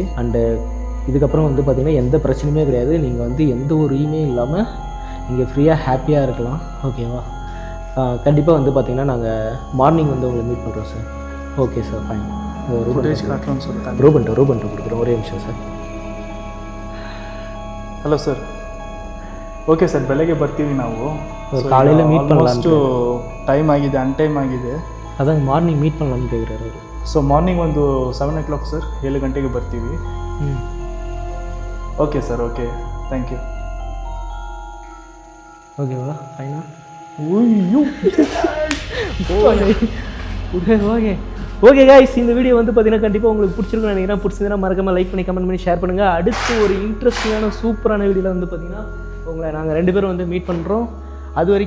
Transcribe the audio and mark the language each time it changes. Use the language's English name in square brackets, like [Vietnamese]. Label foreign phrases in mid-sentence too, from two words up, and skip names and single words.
[Tamil] அண்டு இதுக்கப்புறம் வந்து பார்த்திங்கன்னா எந்த பிரச்சனையுமே கிடையாது. நீங்கள் வந்து எந்த ஒரு இல்லாமல் இங்கே ஃப்ரீயாக ஹாப்பியாக இருக்கலாம். ஓகேவா? கண்டிப்பாக வந்து பார்த்திங்கன்னா நாங்கள் மார்னிங் வந்து உங்களை மீட் பண்ணுறோம் சார். ஓகே சார் ஃபைன். ரூபன்ட்டு கொடுக்குறோம். ஒரே நிமிஷம் சார். [Kannada] ಹಲೋ ಸರ್. ಓಕೆ ಸರ್, ಬೆಳಗ್ಗೆ ಬರ್ತೀವಿ ನಾವು. [Tamil] ಕಾலையில் மீட் பண்ணலாம். [Kannada] ಟೈಮ್ ಆಗಿದೆ, ಅನ್ಟೈಮ್ ಆಗಿದೆ. [Tamil] அதான் மார்னிங் மீட் பண்ணலாம்னு கேட்குறாரு. [Kannada] ಸೊ ಮಾರ್ನಿಂಗ್ ಒಂದು 7 o'clock ಸರ್, 7 ಗಂಟೆಗೆ ಬರ್ತೀವಿ. ಓಕೆ ಸರ್, ಓಕೆ, [English] thank you. [Tamil] ஓகேவா ஃபைனா? ஐயோ [English] okay okay guys, [Tamil] இந்த வீடியோ வந்து பார்த்தீங்கன்னா கண்டிப்பாக உங்களுக்கு பிடிச்சிருக்குன்னு நினைக்கிறேன். பிடிச்சிருந்தா மறக்காமல் லைக் பண்ணி கமெண்ட் பண்ணி ஷேர் பண்ணுங்கள். அடுத்து ஒரு இன்ட்ரெஸ்டிங்கான சூப்பரான வீடியோவில் வந்து பார்த்தீங்கன்னா உங்களை நாங்கள் 2 பேரும் வந்து மீட் பண்ணுறோம்.